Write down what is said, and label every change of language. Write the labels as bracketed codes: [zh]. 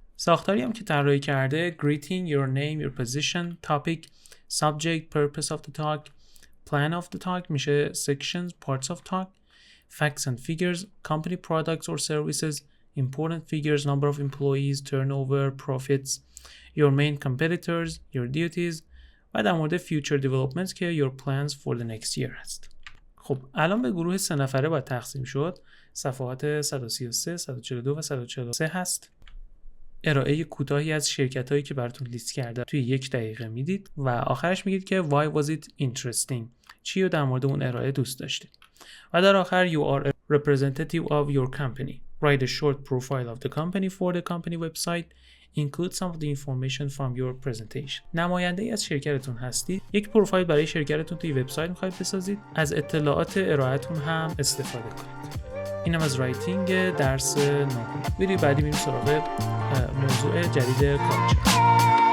[fa] ساختاری هم که طراحی کرده [en] greeting, your name, your position, topic, subject, purpose of the talk, plan of the talk میشه sections, parts of talk, facts and figures, company products or services, important figures, number of employees, turnover, profits, your main competitors, your duties [fa] و در مورد [en] future developments که your plans for the next year هست. [fa] خب الان به گروه 3 نفره باید تقسیم شد. صفحات 133, 142 و 143 هست. ارائه کوتاهی از شرکتایی که براتون لیست کرده توی 1 دقیقه میدید و آخرش میگید که [en] why was it interesting؟ [fa] چی رو در مورد اون ارائه دوست داشتید؟ و در آخر [en] you are a representative of your company. Write a short profile of the company for the company website. Include some of the information from your presentation. [fa] نماینده ای از شرکتتون هستید. یک پروفایل برای شرکتتون توی وبسایت میخواید بسازید. از اطلاعات ارائهتون هم استفاده کنید. اینم از رایتینگ درس 9. ویدیو بعدی میریم سراغ موضوع جدید کاربران.